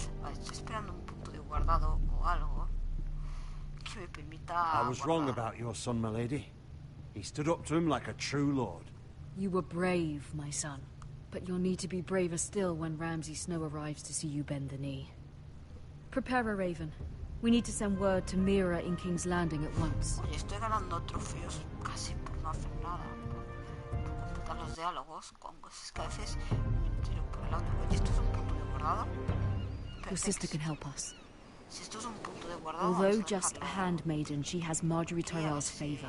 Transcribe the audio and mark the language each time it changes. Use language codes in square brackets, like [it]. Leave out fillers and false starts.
[es] Vale, estoy esperando un punto de guardado o algo que me permita. [en] I was wrong about your son, my lady. He stood up to him like a true lord. You were brave, my son. But you'll need to be braver still when Ramsay Snow arrives to see you bend the knee. Prepare a raven. We need to send word to Mira in King's Landing at once. [es] Oye, estoy ganando trofeos casi por no hacer nada. Por completar los diálogos con cosas que a veces me tiro por el audio. Oye, ¿esto es un punto de guardado? [en] Your sister can help us. [es] Si esto es un punto de guardado, [en] Although just a handmaiden, she has Marjorie Tyrell's favor.